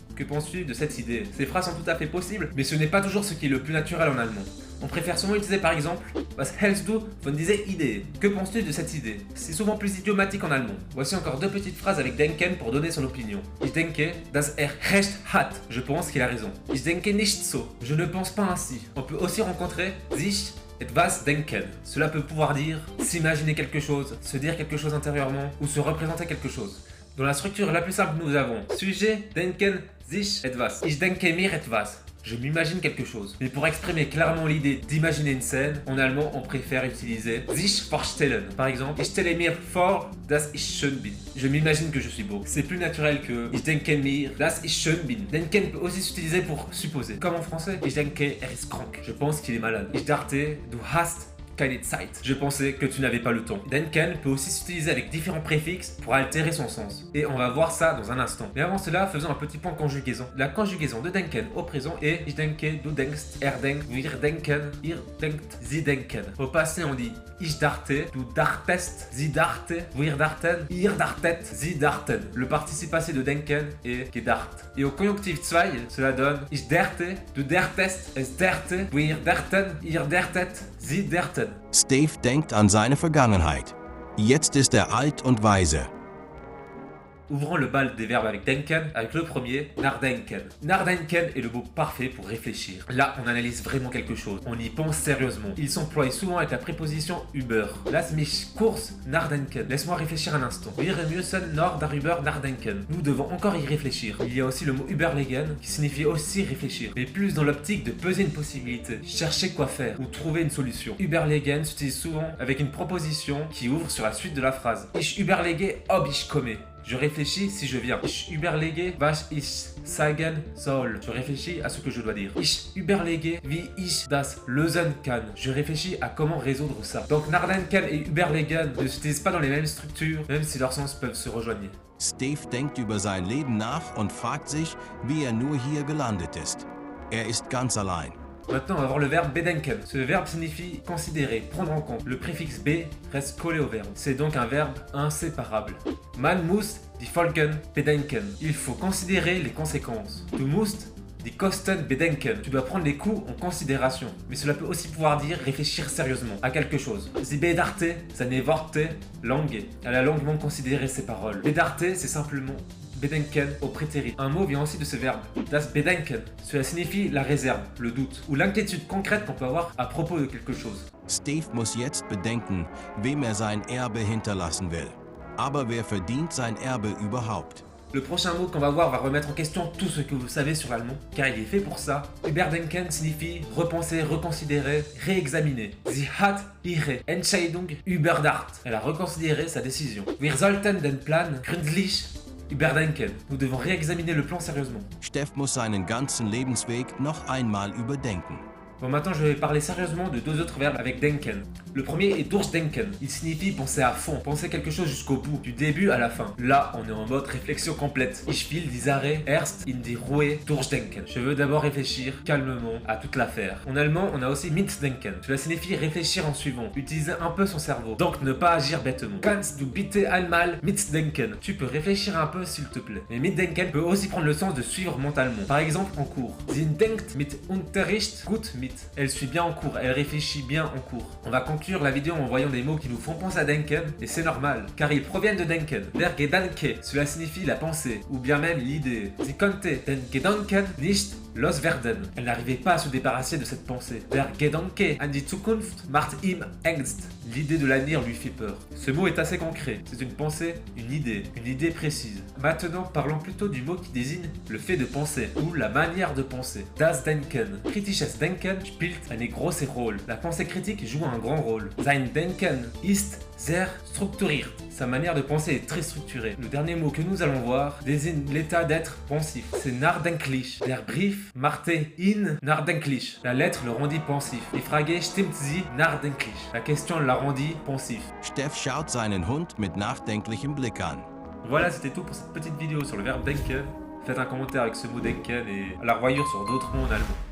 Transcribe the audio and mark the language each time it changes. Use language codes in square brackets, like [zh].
[fr] Que penses-tu de cette idée? Ces phrases sont tout à fait possibles, mais ce n'est pas toujours ce qui est le plus naturel en allemand. On préfère souvent utiliser par exemple [de] Was hältst du von dieser Idee? [fr] Que penses-tu de cette idée? C'est souvent plus idiomatique en allemand. Voici encore deux petites phrases avec denken pour donner son opinion. [de] Ich denke, dass recht hat. [fr] Je pense qu'il a raison. [de] Ich denke nicht so. [fr] Je ne pense pas ainsi. On peut aussi rencontrer sich etwas denken. Cela peut pouvoir dire s'imaginer quelque chose, se dire quelque chose intérieurement ou se représenter quelque chose. Dans la structure la plus simple, nous avons sujet, denken, sich etwas. [de] Ich denke mir etwas. [fr] Je m'imagine quelque chose. Mais pour exprimer clairement l'idée d'imaginer une scène, en allemand, on préfère utiliser sich vorstellen. Par exemple, [de] ich stelle mir vor, dass ich schön bin. [fr] Je m'imagine que je suis beau. C'est plus naturel que [de] ich denke mir, dass ich schön bin. [fr] Denken peut aussi s'utiliser pour supposer. Comme en français, [de] ich denke ist krank. [fr] Je pense qu'il est malade. [de] Ich dachte, du hast keine Zeit. [fr] Je pensais que tu n'avais pas le temps. Denken peut aussi s'utiliser avec différents préfixes pour altérer son sens. Et on va voir ça dans un instant. Mais avant cela, faisons un petit point conjugaison. La conjugaison de denken au présent est [de] ich denke, du denkst, denkt, wir denken, ihr denkt, sie denken. [fr] Au passé, on dit [de] ich dachte, du dachtest, sie dachte, wir dachten, ihr dachtet, sie dachten. [fr] Le participe passé de denken est gedacht. Et au conjonctif 2, cela donne [de] ich dachte, du dachtest, es dachte, wir dachten, ihr dachtet, sie dachten. Steve denkt an seine Vergangenheit. Jetzt ist er alt und weise. [fr] Ouvrons le bal des verbes avec denken, avec le premier, nachdenken. Nachdenken est le mot parfait pour réfléchir. Là, on analyse vraiment quelque chose. On y pense sérieusement. Il s'emploie souvent avec la préposition über. [de] Lass mich kurz nachdenken. [fr] Laisse-moi réfléchir un instant. [de] Wir müssen noch darüber nachdenken. [fr] Nous devons encore y réfléchir. Il y a aussi le mot überlegen, qui signifie aussi réfléchir, mais plus dans l'optique de peser une possibilité, chercher quoi faire ou trouver une solution. Überlegen s'utilise souvent avec une proposition qui ouvre sur la suite de la phrase. [de] Ich überlege, ob ich komme. [fr] Je réfléchis si je viens. [de] Ich überlege, was ich sagen soll. [fr] Je réfléchis à ce que je dois dire. [de] Ich überlege, wie ich das lösen kann. [fr] Je réfléchis à comment résoudre ça. Donc nachdenken et überlegen ne s'utilisent pas dans les mêmes structures, même si leurs sens peuvent se rejoindre. [de] Steve denkt über sein Leben nach und fragt sich, wie er nur hier gelandet ist. Er ist ganz allein. [fr] Maintenant, on va voir le verbe bedenken. Ce verbe signifie considérer, prendre en compte. Le préfixe B reste collé au verbe. C'est donc un verbe inséparable. [de] Man muss die Folgen bedenken. [fr] Il faut considérer les conséquences. [de] Du musst die Kosten bedenken. [fr] Tu dois prendre les coûts en considération. Mais cela peut aussi pouvoir dire réfléchir sérieusement à quelque chose. [de] Sie bedachte seine Worte lange. [fr] Elle a longuement considéré ses paroles. Bedachte, c'est simplement bedenken au prétérit. Un mot vient aussi de ce verbe, das Bedenken. Cela signifie la réserve, le doute, ou l'inquiétude concrète qu'on peut avoir à propos de quelque chose. [de] Steve muss jetzt bedenken, wem er sein Erbe hinterlassen will. Aber wer verdient sein Erbe überhaupt? [fr] Le prochain mot qu'on va voir va remettre en question tout ce que vous savez sur l'allemand, car il est fait pour ça. Überdenken signifie repenser, reconsidérer, réexaminer. [de] Sie hat ihre Entscheidung überdacht. [fr] Elle a reconsidéré sa décision. [de] Wir sollten den Plan gründlich überdenken. [fr] Nous devons réexaminer le plan sérieusement. [de] Steve muss seinen ganzen Lebensweg noch einmal überdenken. [fr] Bon, maintenant je vais parler sérieusement de deux autres verbes avec denken. Le premier est durchdenken. Il signifie penser à fond, penser quelque chose jusqu'au bout, du début à la fin. Là, on est en mode réflexion complète. [de] Ich will die Sache erst in die Ruhe durchdenken. [fr] Je veux d'abord réfléchir calmement à toute l'affaire. En allemand, on a aussi mitdenken. Cela signifie réfléchir en suivant, utiliser un peu son cerveau. Donc ne pas agir bêtement. [de] Kannst du bitte einmal mitdenken? [fr] Tu peux réfléchir un peu s'il te plaît. Mais mitdenken peut aussi prendre le sens de suivre mentalement. Par exemple en cours. [de] Sie denkt mit Unterricht gut mit. [fr] Elle suit bien en cours, elle réfléchit bien en cours. On va conclure la vidéo en voyant des mots qui nous font penser à denken, et c'est normal, car ils proviennent de denken. Der Gedanke, cela signifie la pensée, ou bien même l'idée. [de] Sie konnte den Gedanken nicht Loswerden. [fr] Elle n'arrivait pas à se débarrasser de cette pensée. [de] Der Gedanke an die Zukunft macht ihm Angst. [fr] L'idée de l'avenir lui fait peur. Ce mot est assez concret. C'est une pensée, une idée précise. Maintenant, parlons plutôt du mot qui désigne le fait de penser, ou la manière de penser. [de] Das Denken. Kritisches Denken spielt eine große Rolle. [fr] La pensée critique joue un grand rôle. [de] Sein Denken ist sehr strukturiert. [fr] Sa manière de penser est très structurée. Le dernier mot que nous allons voir désigne l'état d'être pensif. C'est nachdenklich. [de] Der Brief machte ihn nachdenklich. [fr] La lettre le rendit pensif. [de] Die Frage stimmt sie nachdenklich. [fr] La question l'a rendit pensif. [de] Steff schaut seinen Hund mit nachdenklichem Blick an. [fr] Voilà, c'était tout pour cette petite vidéo sur le verbe denken. Faites un commentaire avec ce mot denken et à la revoyure sur d'autres mots en allemand.